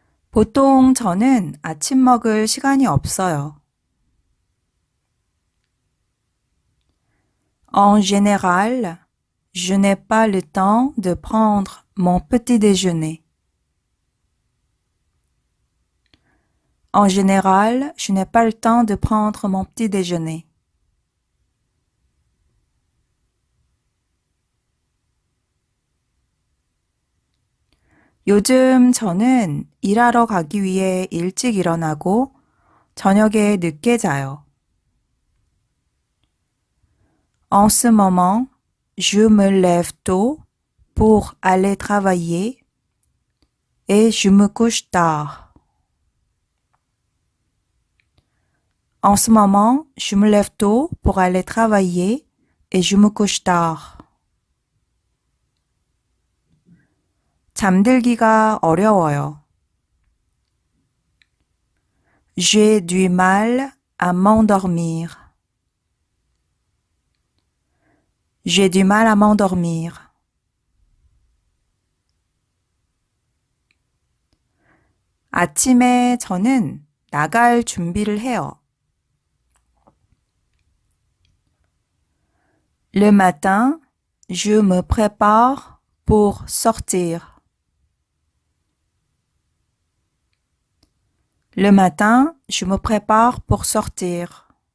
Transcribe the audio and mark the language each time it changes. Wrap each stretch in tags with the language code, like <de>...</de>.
<ko>보통 저는 아침 먹을 시간이 없어요.</ko> <fr>En général, je n'ai pas le temps de prendre mon petit déjeuner. En général, je n'ai pas le temps de prendre mon petit déjeuner.</fr> <ko>요즘 저는 일하러 가기 위해 일찍 일어나고 저녁에 늦게 자요.</ko> <fr>En ce moment, je me lève tôt pour aller travailler et je me couche tard. En ce moment, je me lève tôt pour aller travailler et je me couche tard.</fr> <ko>잠들기가 어려워요.</ko> <fr>J'ai du mal à m'endormir. J'ai du mal à m'endormir.</fr> <ko>아침에 저는 나갈 준비를 해요.</ko> <fr>Le matin, je me prépare pour sortir. Le matin, je me prépare pour sortir.</fr>